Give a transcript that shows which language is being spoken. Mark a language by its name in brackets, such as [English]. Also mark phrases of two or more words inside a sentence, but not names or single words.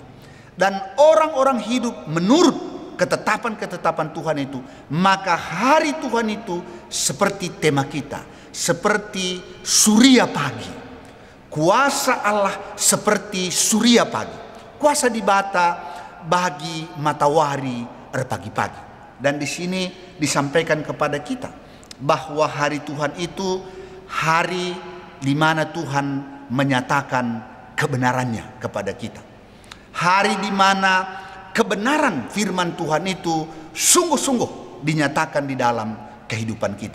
[Indonesian] Dan orang-orang hidup menurut ketetapan-ketetapan Tuhan itu, maka hari Tuhan itu seperti tema kita, seperti surya pagi. Kuasa Allah seperti surya pagi. [Batak Karo] Kuasa dibata bagi matahari pagi-pagi. [Indonesian] Dan di sini disampaikan kepada kita bahwa hari Tuhan itu hari di mana Tuhan menyatakan kebenarannya kepada kita. Hari di mana kebenaran firman Tuhan itu sungguh-sungguh dinyatakan di dalam kehidupan kita.